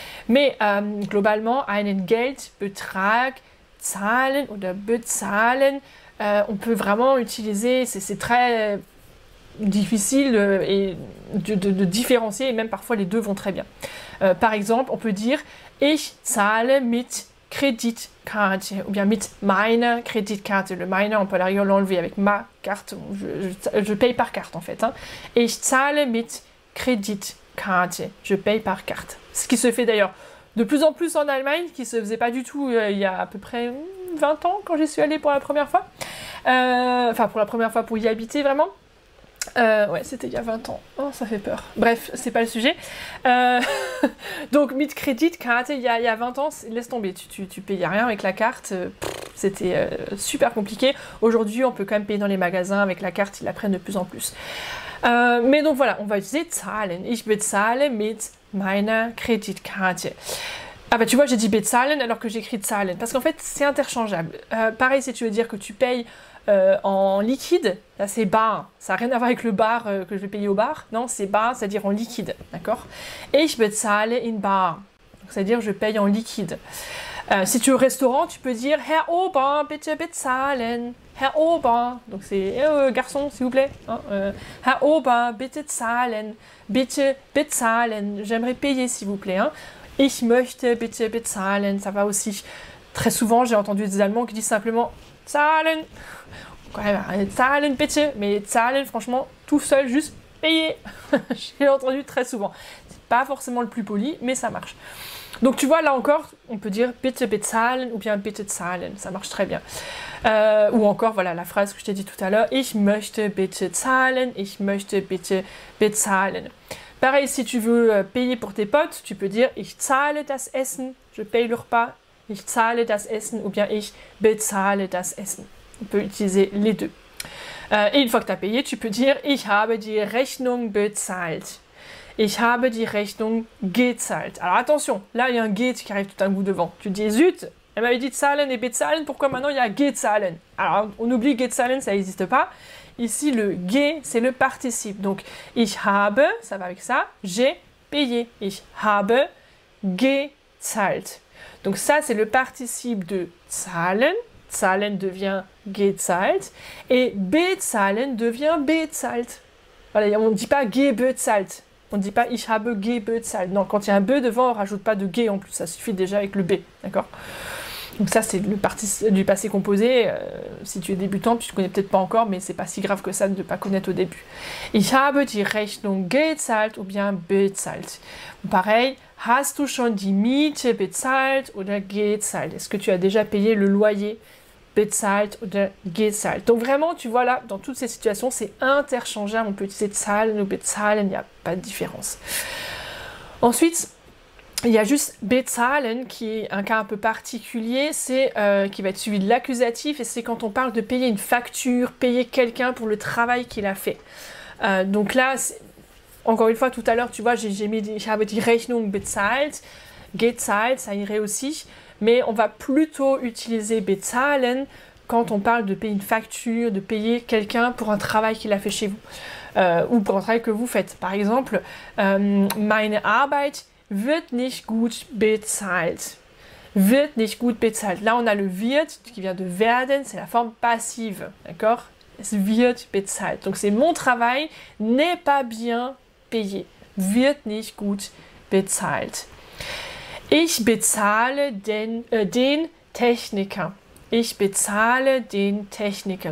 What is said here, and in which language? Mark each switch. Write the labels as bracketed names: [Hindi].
[French] Mais globalement, [German] einen Geldbetrag zahlen oder bezahlen, [French] on peut vraiment utiliser, c'est très difficile de différencier, et même parfois les deux vont très bien. Par exemple, on peut dire [German] ich zahle mit Kreditkarte [French] ou bien [German] mit meiner Kreditkarte. [French] Le meiner, on peut à la rigueur l'enlever avec ma carte. Je paye par carte en fait. Hein. [German] Ich zahle mit Kreditkarte. [French] Je paye par carte. Ce qui se fait d'ailleurs de plus en plus en Allemagne, qui se faisait pas du tout il y a à peu près 20 ans quand j'y suis allée pour la première fois. Enfin, pour la première fois pour y habiter vraiment. Ouais, c'était il y a 20 ans. Oh, ça fait peur. Bref, c'est pas le sujet. Donc, [German] mit Kreditkarte, [French] il y a 20 ans, laisse tomber. Tu payais rien avec la carte. C'était super compliqué. Aujourd'hui, on peut quand même payer dans les magasins avec la carte. Ils la prennent de plus en plus. Mais donc voilà, on va utiliser zahlen. [German] Ich bezahle mit meiner Kreditkarte. [French] Ah bah tu vois, j'ai dit bezahlen alors que j'écris zahlen. Parce qu'en fait, c'est interchangeable. Pareil, si tu veux dire que tu payes en liquide, là c'est bar, ça n'a rien à voir avec le bar que je vais payer au bar, non c'est bar, c'est-à-dire en liquide, d'accord? [German] Ich bezahle in bar, [French] c'est-à-dire je paye en liquide. Si tu es au restaurant, tu peux dire [German] Herr Ober, bitte bezahlen, [French] Herr Ober, donc c'est garçon s'il vous plaît, hein, [German] Herr Ober, bitte zahlen, bitte bezahlen, [French] j'aimerais payer s'il vous plaît, hein. [German] Ich möchte bitte bezahlen, [French] ça va aussi. Très souvent, j'ai entendu des Allemands qui disent simplement zahlen. [German] Zahlen bitte, [French] mais zahlen, franchement, tout seul, juste payer. J'ai entendu très souvent. C'est pas forcément le plus poli, mais ça marche. Donc tu vois, là encore, on peut dire [German] bitte bezahlen [French] ou bien [German] bitte zahlen. [French] Ça marche très bien. Ou encore, voilà, la phrase que je t'ai dit tout à l'heure. [German] Ich möchte bitte zahlen, ich möchte bitte bezahlen. [French] Pareil, si tu veux payer pour tes potes, tu peux dire [German] ich zahle das Essen, [French] je paye le repas, ich zahle das Essen ou bien [German] ich bezahle das Essen. [French] On peut utiliser les deux. Et une fois que tu as payé, tu peux dire [German] ich habe die Rechnung bezahlt. Ich habe die Rechnung gezahlt. [French] Alors attention, là il y a un get qui arrive tout un coup devant. Tu dis zut, elle m'avait dit zahlen et bezahlen, pourquoi maintenant il y a gezahlen? Alors on oublie gezahlen, ça n'existe pas. Ici, le ge, c'est le participe. Donc, ich habe, ça va avec ça, j'ai payé. [German] Ich habe gezahlt. [French] Donc ça, c'est le participe de zahlen. Zahlen devient gezahlt. Et bezahlen devient bezahlt. Voilà, on ne dit pas gebezahlt. On ne dit pas [German] ich habe gebezahlt. [French] Non, quand il y a un be devant, on ne rajoute pas de ge en plus. Ça suffit déjà avec le b. D'accord? Donc ça, c'est du passé composé. Si tu es débutant, tu ne connais peut-être pas encore, mais c'est pas si grave que ça de ne pas connaître au début. [German] Ich habe die Rechnung gezahlt [French] ou bien [German] bezahlt. Pareil, hast du schon die Miete bezahlt oder gezahlt? [French] Est-ce que tu as déjà payé le loyer? [German] Bezahlt oder gezahlt. [French] Donc vraiment, tu vois là, dans toutes ces situations, c'est interchangeable. On peut utiliser zahlen ou bezahlen, il n'y a pas de différence. Ensuite, il y a juste bezahlen qui est un cas un peu particulier, c'est qui va être suivi de l'accusatif et c'est quand on parle de payer une facture, payer quelqu'un pour le travail qu'il a fait. Donc là, encore une fois, tout à l'heure, tu vois, j'ai mis [German] ich habe die Rechnung bezahlt, [French] gezahlt, ça irait aussi, mais on va plutôt utiliser bezahlen quand on parle de payer une facture, de payer quelqu'un pour un travail qu'il a fait chez vous, ou pour un travail que vous faites. Par exemple, [German] meine Arbeit wird nicht gut bezahlt. Wird nicht gut bezahlt. [French] Là, on a le wird qui vient de werden, c'est la forme passive, d'accord? [German] Es wird bezahlt. [French] Donc, c'est mon travail n'est pas bien payé. [German] Wird nicht gut bezahlt. Ich bezahle den Techniker. Ich bezahle den Techniker.